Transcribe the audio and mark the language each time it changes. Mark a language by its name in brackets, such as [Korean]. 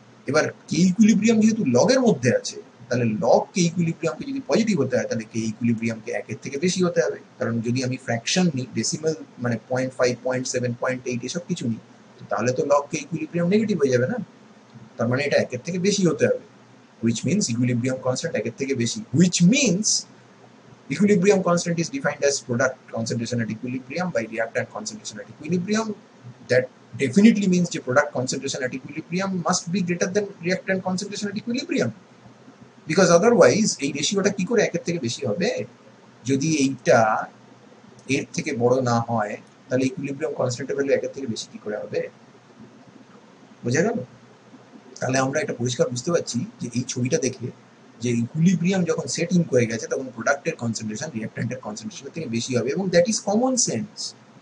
[Bangla] এবার কে ইকুইলিব্রিয়াম যেহেতু লগের মধ্যে আছে, তাহলে লগ কে ইকুইলিব্রিয়ামকে যদি পজিটিভ হতে হয়, তাহলে কে ইকুইলিব্রিয়ামকে 1 থেকে বেশি হতে হবে, কারণ যদি আমি ফ্র্যাকশন নিই, ডেসিমাল মানে 0.5 0.7 0.8 এসব কিছু নিই, তাহলে তো লগ কে ইকুইলিব্রিয়াম নেগেটিভ হয়ে যাবে না, তার মানে এটা 1 থেকে বেশি হতে হবে, [English] which means equilibrium constant [Bangla] 1 থেকে বেশি, [English] which means equilibrium constant is defined as product concentration at equilibrium [Bangla] by reactant concentration at equilibrium. [English] That definitely means the product concentration at equilibrium must be greater than reactant concentration at equilibrium, because otherwise [Bangla] এই রেশিওটা কি করে 1 থেকে বেশি হবে? যদি এইটা এর থেকে বড় না হয়, তাহলে ইকুইলিব্রিয়াম কনস্ট্যান্টের ভ্যালু 1 থেকে বেশি কি করে হবে? বোঝা গেল? তাহলে আমরা এটা পরিষ্কার বুঝতে পারছি যে এই ছবিটা দেখে, যে ইকুইলিব্রিয়াম যখন সেটিং হয়ে গেছে, তখন প্রোডাক্টের কনসেন্ট্রেশন রিঅ্যাক্ট্যান্টের কনসেন্ট্রেশনের থেকে বেশি হবে, এবং [English] That is common sense.